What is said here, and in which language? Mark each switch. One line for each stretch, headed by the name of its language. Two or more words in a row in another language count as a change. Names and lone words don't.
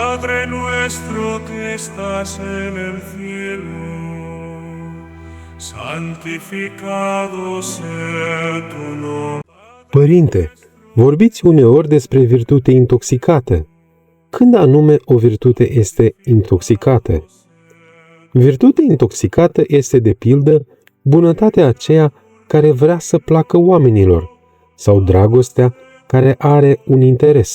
Spanish: Padre nuestro que estás en el cielo, santificado sea tu nombre.
Romanian: Părinte, vorbiți uneori despre virtute intoxicată. Când anume o virtute este intoxicată? Virtute intoxicată este, de pildă, bunătatea aceea care vrea să placă oamenilor sau dragostea care are un interes.